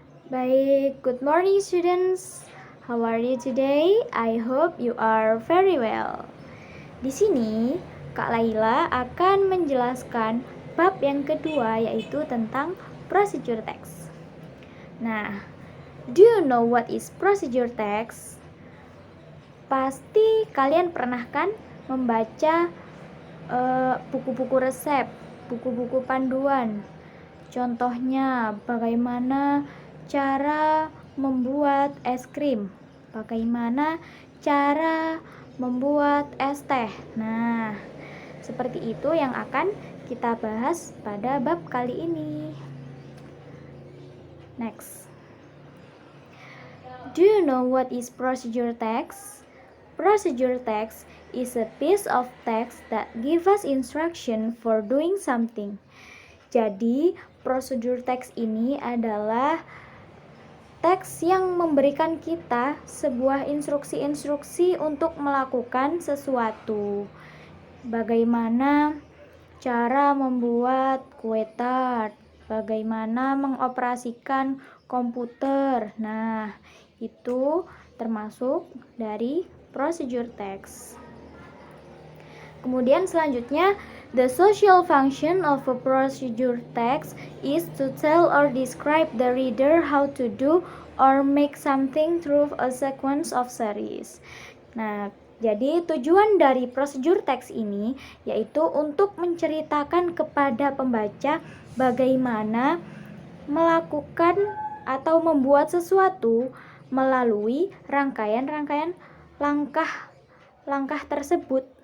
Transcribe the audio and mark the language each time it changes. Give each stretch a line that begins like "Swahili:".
English: Baik, good morning students. How are you today? I hope you are very well.
Indonesian: Di sini Kak Laila akan menjelaskan bab yang kedua, yaitu tentang procedure text.
English: Nah, do you know what is procedure text?
Indonesian: Pasti kalian pernah kan membaca buku-buku resep, buku-buku panduan. Contohnya bagaimana cara membuat es krim, bagaimana cara membuat es teh. Nah, seperti itu yang akan kita bahas pada bab kali ini.
English: Next. Do you know what is procedure text? Procedure text is a piece of text that gives us instruction for doing something.
Indonesian: Jadi, procedure text ini adalah teks yang memberikan kita sebuah instruksi-instruksi untuk melakukan sesuatu. Bagaimana cara membuat kue tart, bagaimana mengoperasikan komputer. Nah, itu termasuk dari procedure text. Kemudian selanjutnya,
English: the social function of a procedure text is to tell or describe the reader how to do or make something through a sequence of series.
Indonesian: Nah, jadi tujuan dari procedure text ini yaitu untuk menceritakan kepada pembaca bagaimana melakukan atau membuat sesuatu melalui rangkaian-rangkaian langkah-langkah tersebut.